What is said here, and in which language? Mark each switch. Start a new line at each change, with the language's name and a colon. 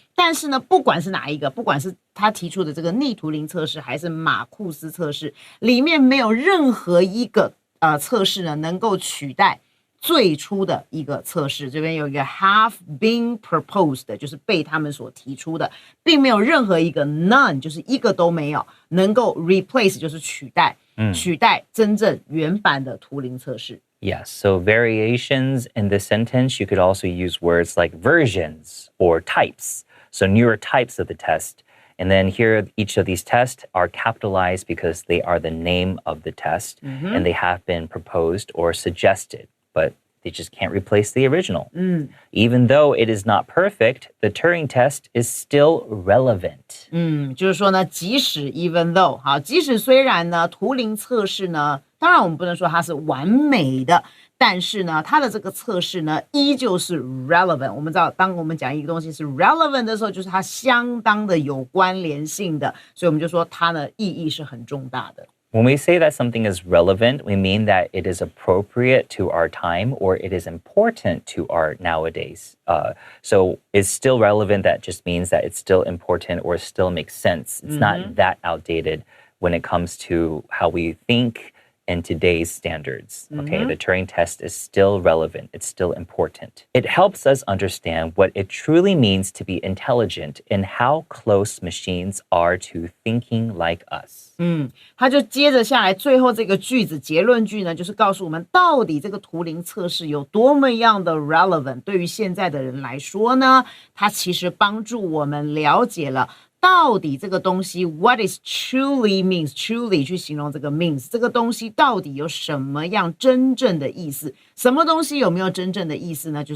Chinese: 但是呢，不管是哪一个，不管是他提出的这个逆图灵测试，还是马库斯测试，里面没有任何一个测试呢能够取代最初的一个测试。这边有一个
English: have been proposed，
Chinese: 就是被他们所提出的，并没有任何一个 none， 就是一个都没有能够 replace， 就是取代真正原版的图灵测试。
English: Yes, so variations in this sentence, you could also use words like versions or types. So newer types of the test. And then here, each of these tests are capitalized because they are the name of the test and they have been proposed or suggested, but they just can't replace the original. Even though it is not perfect, the Turing test is still relevant.
Chinese: 就是说呢，即使
English: even though
Chinese: 好，即使虽然呢，图灵测试呢，当然我们不能说它是完美的，但是呢，它的这个测试呢，依旧是 relevant。我们知道，当我们讲一个东西是 relevant 的时候，就是它相当的有关联性的，所以我们就说它呢意义是很重大的。
English: When we say that something is relevant, we mean that it is appropriate to our time or it is important to our nowadays. So it's still relevant. That just means that it's still important or still makes sense. It's not that outdated when it comes to how we think in today's standards. Okay, the Turing test is still relevant. It's still important. It helps us understand what it truly means to be intelligent and how close machines are to thinking like us.
Chinese: 他就接着下来最后这个句子结论句呢，就是告诉我们到底这个图灵测试有多么样的 relevant。对于现在的人来说呢，它其实帮助我们了解了到底这个东西
English: what is truly means truly
Chinese: 去形容这个 means 这个东西到底有什么样真正的意思，什么东西有没有真正的意思呢？